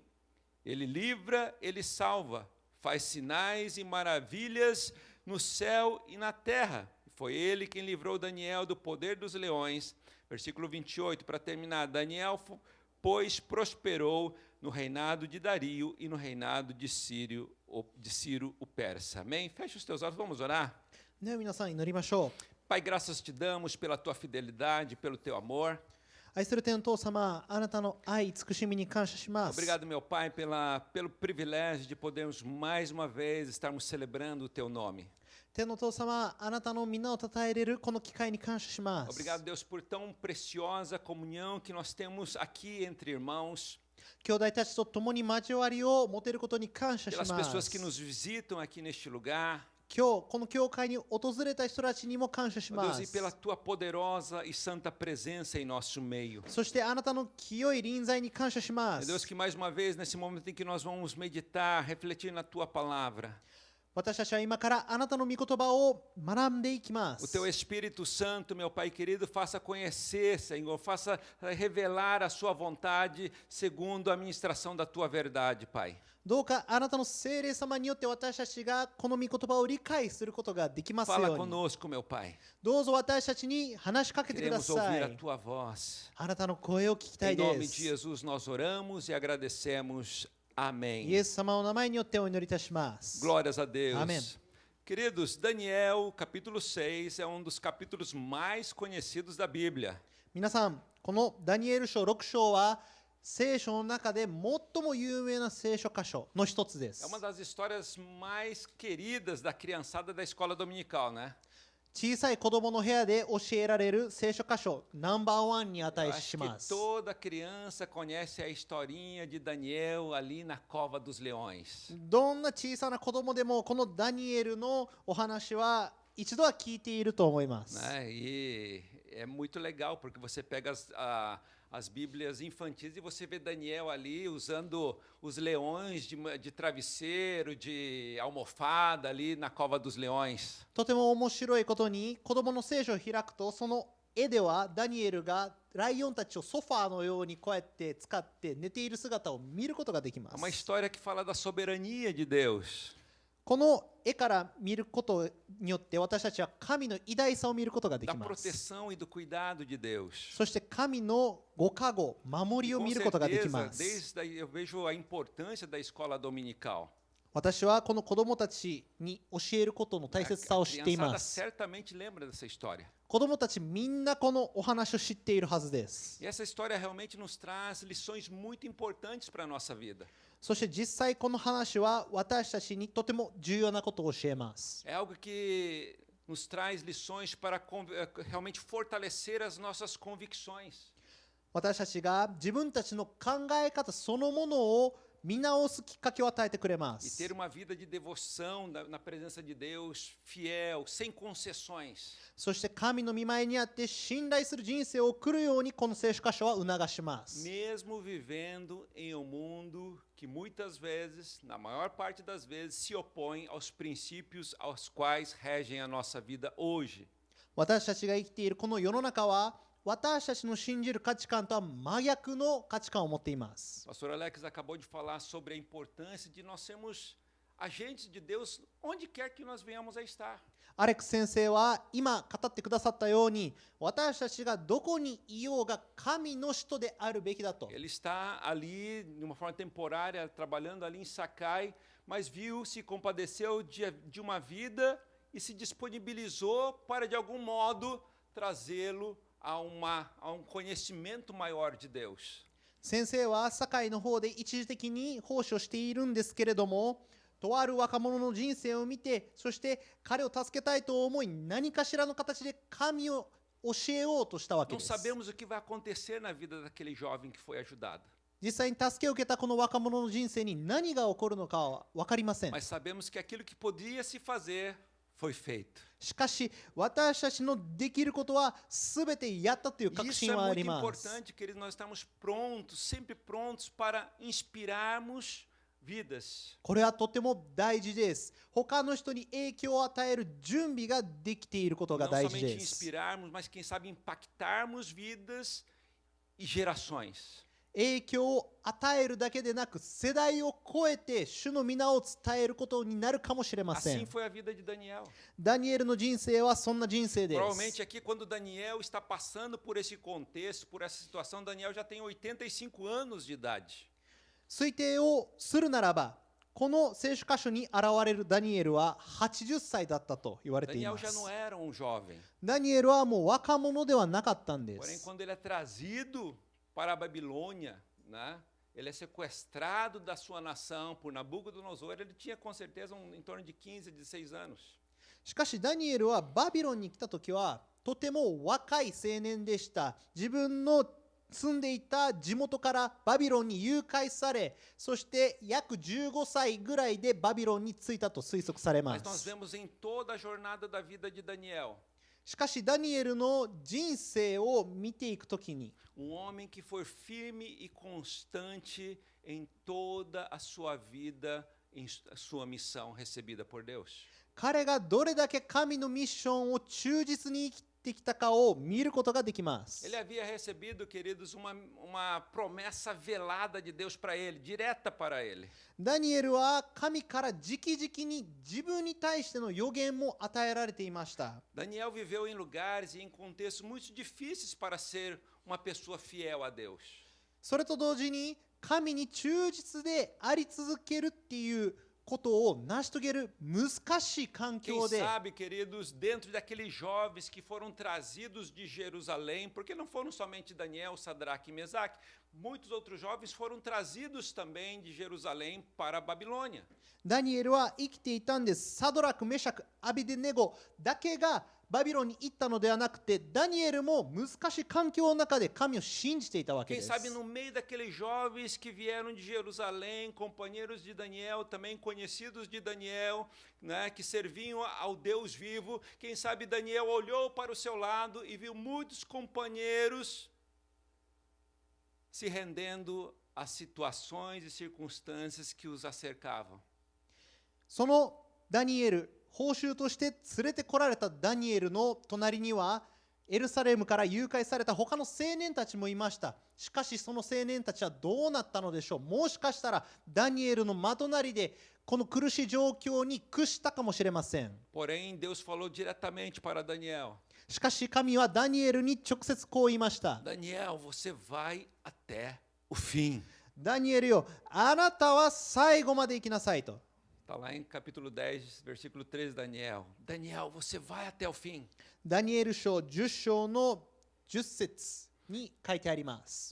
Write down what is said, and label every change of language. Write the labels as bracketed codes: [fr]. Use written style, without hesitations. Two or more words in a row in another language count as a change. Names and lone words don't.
[pt] Ele livra, ele salva, faz sinais e maravilhas no céu e na terra. Foi ele quem livrou Daniel do poder dos leões. Versículo 28, para terminar. Daniel, pois, prosperou no reinado de Dario e no reinado de Ciro o persa. Amém? Feche os teus olhos, vamos orar. [ja] では皆さん祈りましょう。 [pt] Pai, graças te damos pela tua fidelidade, pelo teu amor. [ja] 愛する天父様、あなたの愛、慈しみに感謝します。 [pt] Obrigado, meu Pai, pelo privilégio de podermos mais uma vez estarmos celebrando o teu nome. [ja] 天の父様、あなたの皆を称えれるこの機会に感謝します。 [pt] Obrigado, Deus, por tão preciosa comunhão que nós temos aqui entre irmãos, [ja] 兄弟たちと共に交わりを持てることに感謝しま [pt] pelas pessoas que [ja] す。 [pt] nos visitam aqui neste lugar. [ja] 今日この教会に訪れた人たちにも感謝し [pt] Ó [ja] ま [pt] Deus, e [ja] す。 [pt] pela tua poderosa e santa presença em nosso meio. [ja] そしてあなたの清い臨在に感謝しま [pt] Meu Deus, [ja] す。 [pt] que mais uma vez, nesse momento em que nós vamos meditar, refletir na tua palavra, [ja] 私たちは今からあなたの御言葉を学んでいきま [pt] o [ja] す。 [pt] teu Espírito Santo, meu Pai querido, faça conhecer, Senhor, faça revelar a sua vontade segundo a ministração da tua verdade, Pai. [ja] どうかあなたの聖霊様によって私たちがこの御言葉を理解することができます [pt] Fala [ja] ように。 [pt] conosco, meu Pai. [ja] どうぞ私たちに話しかけてくだ [pt] Queremos [ja] さ [pt] ouvir a [ja] い。 [pt] tua voz. [ja] あなたの声を聞きた [pt] Em [ja] い [pt] nome [ja] で [pt] de [ja] す。 [pt] Jesus nós oramos e agradecemos. [ja] イ [pt] Amém. [ja] エス様の名前によってお祈りいたします。 [pt] Glórias a Deus. Amém. Queridos, Daniel, capítulo 6, é um dos capítulos mais conhecidos da Bíblia. [ja] 皆さん、このダニエル書6章は聖書の中で最も有名な聖書箇所の一つで [pt] É [ja] す。 [pt] uma das histórias mais queridas da criançada da escola dominical, né? [ja] 小さい子供の部屋で教えられる聖書箇所ナンバーワンに [pt] Eu [ja] 値 [pt] acho [ja] し [pt] que [ja] ます。 [pt] toda criança conhece a historinha de Daniel ali na cova dos leões. [ja] どんな小さな子供でもこのダニエルのお話は一度は聞いていると思います。 [pt] Né? E é muito legal porque você pega as Bíblias infantis e você vê Daniel ali usando os leões de travesseiro, de almofada ali na cova dos leões. [ja] とても面白いことに子供の聖書を開くとその絵ではダニエルがライオンたちをソファーのようにこうやって使って寝ている姿を見ることができま [pt] É uma [ja] す。 [pt] história que fala da soberania de Deus. [ja] この絵から見ることによって私たちは神の偉大さを見ることがで [pt] Da [ja] きます [pt] proteção e do cuidado de Deus. [ja] そして神のご加護守りを [pt] Com [ja] 見ることができ [pt] certeza, [ja] ます [pt] desde aí eu vejo a importância da escola dominical. [ja] 私はこの子供たちに教えることの大切さ [pt] A [ja] を知ってい [pt] criançada [ja] ます [pt] certamente lembra dessa história. [ja] 子供たちみんなこのお話を知っているはずです [pt] E essa história realmente nos traz lições muito importantes para a nossa vida. [ja] そして実際この話は私たちにとても重要なことを教えます [pt] É algo que nos traz lições para realmente fortalecer as nossas convicções. [ja] 私たちが自分たちの考え方そのものを見直すきっかけを与えてくれま [pt] E [ja] す [pt] ter uma vida de devoção na presença de Deus, fiel, sem concessões. [ja] そして神の御前にあって信頼する人生を送るようにこの聖書箇所は促します [pt] Mesmo vivendo em um mundo que muitas vezes, na maior parte das vezes, se opõe aos princípios aos quais regem a nossa vida hoje. [ja] 私たちが生きているこの世の中は私たちの信じる価値観とは真逆の価値観を持っています [pt] Pastor Alex acabou de falar sobre a importância de nós sermos agentes de Deus onde quer que nós venhamos a estar. [ja] アレックス先生は今語ってくださったように私たちがどこにいようが神の使徒であるべきだと [pt] Ele está ali, de uma forma temporária, trabalhando ali em Sakai, mas viu, se compadeceu de uma vida e se disponibilizou para, de algum modo, trazê-lo a um conhecimento maior de Deus. [ja] 先生は堺の方で一時的に奉仕をしているんですけれどもとある若者の人生を見てそして彼を助けたいと思い何かしらの形で神を教えようとしたわけ [pt] Não [ja] です [pt] sabemos o que vai acontecer na vida daquele jovem que foi ajudado, [ja] 実際に助けを受けたこの若者の人生に何が起こるのかは分かりません [pt] mas sabemos que aquilo que podia se fazer foi feito. [ja] しかし私たちのできることは全てやったという [pt] E [ja] 確 [pt] isso [ja] 信 [pt] é [ja] はあ [pt] muito [ja] ります [pt] importante, queridos, nós estamos prontos, sempre prontos para inspirarmos vidas. [ja] これはとても大事です他の人に影響を与える準備ができていることが [pt] Não [ja] 大事 [pt] somente [ja] です [pt] inspirarmos, mas quem sabe impactarmos vidas e gerações. [ja] 影響を与えるだけでなく世代を超えて主の皆を伝えることになるかもしれませ [pt] Assim [ja] ん [pt] foi a vida de Daniel. [ja] ダニエルの人生はそんな人生です [pt] Provavelmente aqui, quando Daniel está passando por esse contexto, por essa situação, Daniel já tem 85 anos de idade. [ja] 推定をするならばこの聖書箇所に現れるダニエルは80歳だったと言われてい [pt] Daniel [ja] ま [pt] já [ja] す [pt] não era um jovem. [ja] ダニエルはもう若者ではなかったんで [pt] Porém, [ja] す [pt] quando ele é trazido para a Babilônia, né, ele é sequestrado da sua nação por Nabucodonosor, ele tinha com certeza em torno de 15, 16 anos. [ja] しかしダニエルはバビロンに来た時はとても若い青年でした自分の住んでいた地元からバビロンに誘拐され、そして約15歳ぐらいでバビロンに着いたと推測されま [pt] Mas nós [ja] す。 [pt] vemos em toda a jornada da vida de Daniel [ja] しかしダニエルの人生を見ていくときに、 [pt] homem que foi firme e constante em toda a sua vida, em sua missão recebida por Deus. [ja] 彼がどれだけ神のミッションを忠実に生きてきたかを見ることができます。 [pt] Ele havia recebido, queridos, uma promessa velada de Deus para ele, direta para ele. [ja] ダニエルは神から直々に自分に対しての予言も与えられていました。 [pt] Daniel viveu em lugares e em contextos muito difíceis para ser uma pessoa fiel a Deus. [ja] それと同時に神に忠実であり続けるっていうことを成し遂げる難しい環 [pt] Quem [ja] 境で、 [pt] sabe, queridos, dentro daqueles jovens que foram trazidos de Jerusalém, porque não foram somente Daniel, Sadraque e Mesaque, muitos outros jovens foram trazidos também de Jerusalém para a Babilônia. [ja] ダニエルは生きていたんです。サドラク、メシャク、アビデネゴだけがバビロンに行ったのではなくて、ダニエルも難しい環境の中で神を信じていたわけ [pt] Quem [ja] です。 [pt] sabe no meio daqueles jovens que vieram de Jerusalém, companheiros de Daniel, também conhecidos de Daniel, né, que serviam ao Deus vivo, quem sabe Daniel olhou para o seu lado e viu muitos companheiros se rendendo às situações e circunstâncias que os acercavam. [ja] そのダニエル、報酬として連れてこられたダニエルの隣には、エルサレムから誘拐された他の青年たちもいました。しかしその青年たちはどうなったのでしょう。もしかしたらダニエルの真隣でこの苦しい状況に屈したかもしれません。 [pt] Porém, Deus falou diretamente para Daniel: [ja] しかし神はダニエルに直接こう言いました。 [pt] Daniel, você vai até o fim. [ja] ダニエルよ、あなたは最後まで行きなさいと。 [pt] Está lá em capítulo 10, versículo 13, Daniel. Daniel, você vai até o fim. [ja] ダニエル書10章の10節に書いてあります。